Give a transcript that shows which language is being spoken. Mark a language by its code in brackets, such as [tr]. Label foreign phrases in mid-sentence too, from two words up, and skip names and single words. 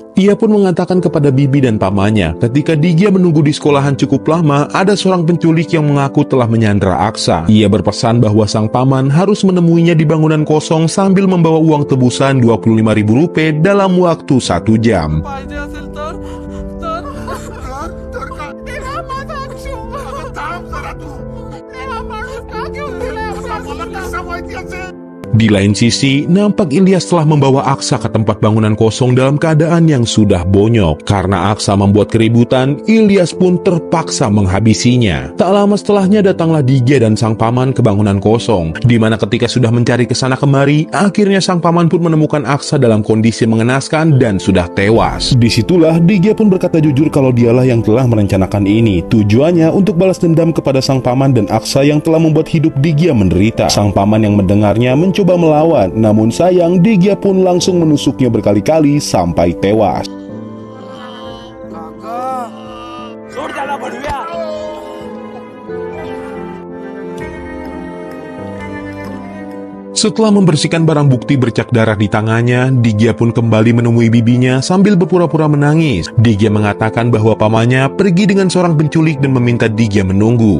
[id] Ia pun mengatakan kepada bibi dan pamannya, ketika Digya menunggu di sekolahan cukup lama, ada seorang penculik yang mengaku telah menyandra Aksa. Ia berpesan bahwa sang paman harus menemuinya di bangunan kosong sambil membawa uang tebusan Rp25.000 dalam waktu 1 jam. [mr] पाहिजे असेल तर तेव्हा माझा अक्षुभ थांब जरा तू तेव्हा माणूस का घेऊन दिलाय मला कसं माहिती असेल. [id] Di lain sisi, nampak Ilyas telah membawa Aksa ke tempat bangunan kosong dalam keadaan yang sudah bonyok. Karena Aksa membuat keributan, Ilyas pun terpaksa menghabisinya. Tak lama setelahnya datanglah Digya dan sang paman ke bangunan kosong, di mana ketika sudah mencari kesana kemari, akhirnya sang paman pun menemukan Aksa dalam kondisi mengenaskan dan sudah tewas. Disitulah Digya pun berkata jujur kalau dialah yang telah merencanakan ini. Tujuannya untuk balas dendam kepada sang paman dan Aksa yang telah membuat hidup Digya menderita. Sang paman yang mendengarnya mencoba melawan, namun sayang Digya pun langsung menusuknya berkali-kali sampai tewas. [mr] काका सोड त्याला भडव्या. [id] Setelah membersihkan barang bukti bercak darah di tangannya, Digya pun kembali menemui bibinya sambil berpura-pura menangis. Digya mengatakan bahwa pamannya pergi dengan seorang penculik dan meminta Digya menunggu.